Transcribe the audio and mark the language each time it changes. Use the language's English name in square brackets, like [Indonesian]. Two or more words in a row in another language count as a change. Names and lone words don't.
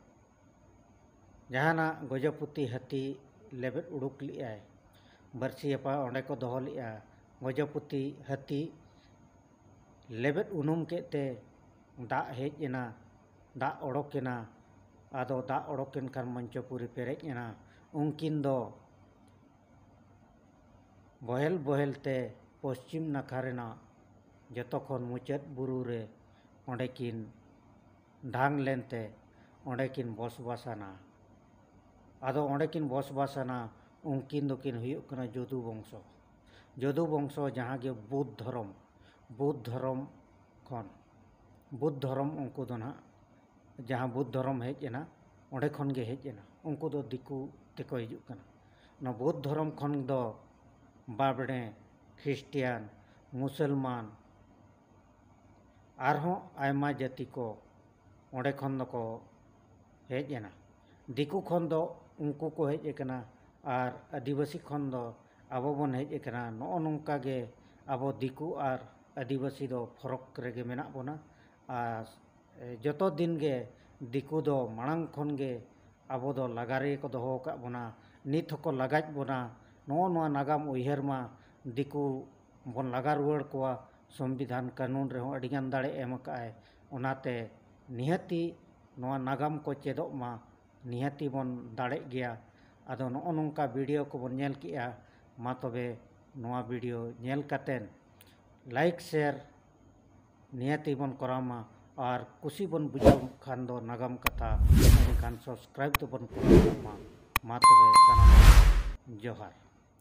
[Santali] जहाना गजपुती हती लेबेट उड़ुक लिया बरसियापा ओंडे को दोहो लिया गजपुती हती लेबेट उनुम केते दा हेज एना दा ओडोकेना आदो दा ओडोकेन खान मंचपुरी पेरेज एना उनकिन दो बहेल बहेल ते पश्चिम नाखा रेना जतो खन मुचाद बुरु रे ओंडे किन ढांग लेनते ओंडे किन बसबासाना आदो ओंडे किन बसबासाना उनकिन दो किन हुयुग कना जदु वंशो जहाँ गे बुद्ध धर्म खन बुद्ध धर्म उनको दो ना जहाँ बुद्ध धर्म हेज एना onde khon ge hej ena unku do diku teko hijuk kana na bauddh dhorom khon do babde ख्रिस्टियान मुसलमान आरहों आयमा जाति को ओंडे खन दको हेज एना दिकु खन दो उनको को हेज एकना आर आदिवासी खन दो आबो बन हेज एकना नो नोंका गे आबो दिकु आर आदिवासी दो फरक रेगे मेना बोना आर जतो दिन गे दिकु दो मांग खन गे आबो दो लगारे को दोहो का बोना नित को लगाज बोना नो नागाम उयहर मा दिकु बन लगा रुआड़ को संविधान कानून रे अड़िगान दाड़े एम काए ओनाते निहाती नोआ नागाम को चेदो मा निहाती बन दाड़े गया आदो नो नोंका वीडियो को बन नेल किया मा तबे नोआ वीडियो नेल कातेन [English] like share [Santali] निहाती बन करामा और कुशी बन बुझो खान दो नागाम कथा एनखान सब्सक्राइब तो बन करामा मा तबे जोहार।